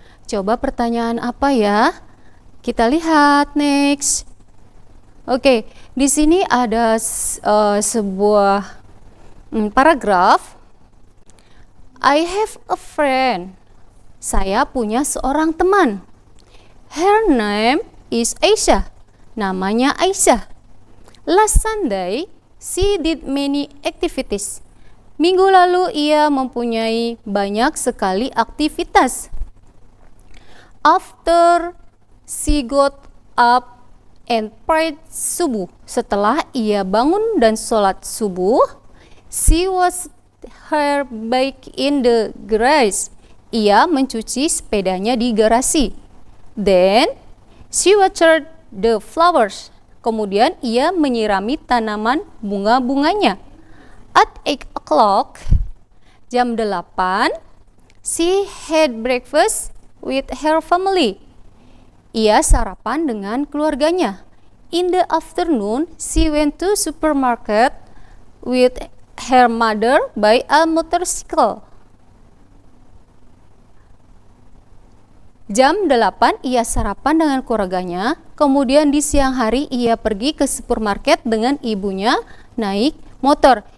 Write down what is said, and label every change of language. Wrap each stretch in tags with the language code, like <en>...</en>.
<id>Coba pertanyaan apa ya? Kita lihat</id> <en>next.</en> <id>Oke, di sini ada sebuah paragraf.</id> <en>I have a friend.</en> <id>Saya punya seorang teman.</id> <en>Her name is Aisyah.</en> <id>Namanya Aisyah.</id> <en>Last Sunday, she did many activities.</en> <id>Minggu lalu ia mempunyai banyak sekali aktivitas.</id> <en>After she got up and prayed subuh.</en> <id>Setelah ia bangun dan sholat subuh,</id> <en>she was her bike in the garage.</en> <id>Ia mencuci sepedanya di garasi.</id> <en>Then she watered the flowers.</en> <id>Kemudian ia menyirami tanaman bunga-bunganya.</id> <en>At 8 o'clock,</en> <id>jam 8,</id> <en>she had breakfast with her family.</en> <id>Ia sarapan dengan keluarganya.</id> <en>In the afternoon, she went to supermarket with her mother by a motorcycle.</en> <id>Jam 8 ia sarapan dengan keluarganya, kemudian di siang hari ia pergi ke supermarket dengan ibunya naik motor.</id>